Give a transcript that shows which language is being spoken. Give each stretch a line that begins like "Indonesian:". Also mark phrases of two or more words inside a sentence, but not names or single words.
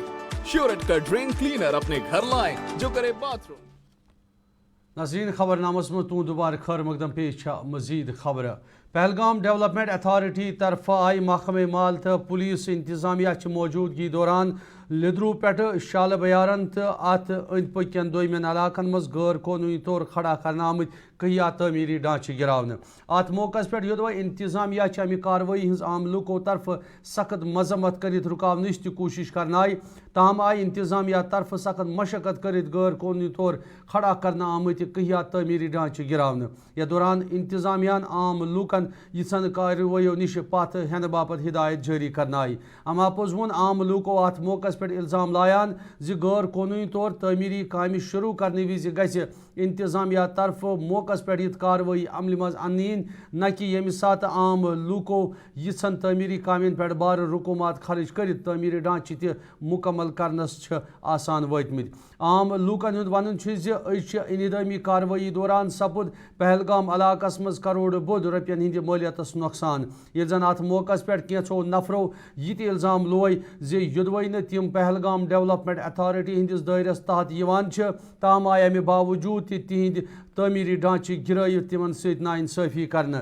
Urdu: شیورٹ کا
English: drain cleaner
Urdu: اپنے گھر لائیں جو کرے باتھ روم.
Kashmiri: ناظرین خبر نامس میں تون دوبارہ خیر مقدم پیش مزید خبر. پہلگام ڈیولپمنٹ اتھارٹی طرف آئی محکمہ مال تو پولیس انتظامیہ کی موجودگی دوران لدرو پہ شالہ بیارن تو ات اند پکین دومین علاقن مز غیر قانونی طور کھڑا کرنا آمت کہیا تعمیری ڈھانچہ گراؤن. ات موقع پہ یودوہ انتظامیہ امہ کاروی ہز عام لوکو طرف سخت مذمت کرت رکاونچ تہ کوشش کرنا آئی, تاہم آئی انتظامیہ طرف سخت مشقت کرت غیر قانونی طور کھڑا کرنا آمت کہیا تعمیری ڈھانچہ گراؤن. یتھ دوران انتظامیہ عام لوکن یژھن کارویو نش پتھ ہینہ باپت ہدایت جاری کرنا آئی. اما پوز وون عام لوکو ات موقع پہ الزام لایان زِ غیر قانونی طور تعمیری کامہ شروع کرنے وز گژھِ انتظامیہ طرف موقع پہ یہ کاروی عمل مز ان نہ کہ یمہ سات عام لوکو یژھن تعمیری کامین پہ بار رقومات خرچ کرت تعمیری ڈھانچہ تہ مکمل کرنس آسان واتمت. عام لوکن ہند ون انہدامی کاروی دوران سپد پہلگام علاقس مز کروڑ بود رپین ہند مالیتس نقصان. یل زن ات موقع پہ کینچو نفرو یہ الزام لوے زِ یدوے نہ تم پہلگام ڈیولپمنٹ اتھارٹی ہندس دائرس تحت یوان چھ, تاہم آئی امہ باوجود تہ تہند تعمیری ڈھانچہ گرائت تمن ست ناانصافی کرنا.